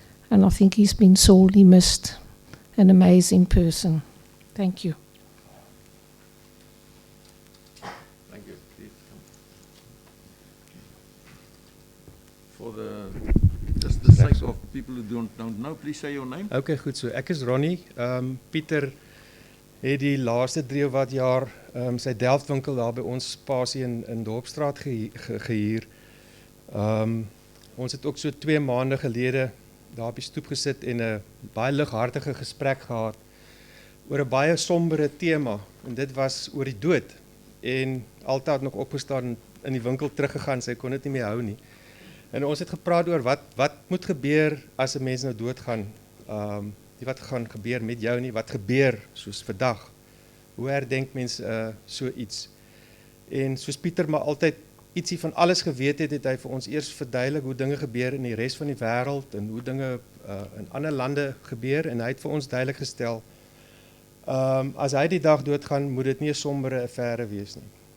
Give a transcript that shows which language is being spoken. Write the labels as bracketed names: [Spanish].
[English] And I think he's been sorely missed. An amazing person. Thank you. Thank you. Please come. For just the sake of people who don't know, please say your name. [Afrikaans] Okay, goed so. Ek is Ronnie. Pieter het die laaste 3 of wat jaar sy Delftwinkel daar by ons spasie in Dorpsstraat gehuur. Ons het ook so 2 maande gelede daar op die stoep gesit en 'n baie lighartige gesprek gehad oor 'n baie sombere tema, en dit was oor die dood. En Alta het nog opgestaan in die winkel teruggegaan, sy kon dit nie meer hou nie. En ons het gepraat oor wat moet gebeur as 'n mens nou doodgaan. Nie wat gaan gebeur met jou nie, wat gebeur soos vandag. Hoe herdenk mens so iets? En soos Pieter maar altyd ietsie van alles geweet het, het hy vir ons eers verduidelik hoe dinge gebeur in die res van die wêreld en hoe dinge in ander lande gebeur, en hy het vir ons duidelik gestel, as hy die dag doodgaan, moet dit nie 'n sombere affære wees nie.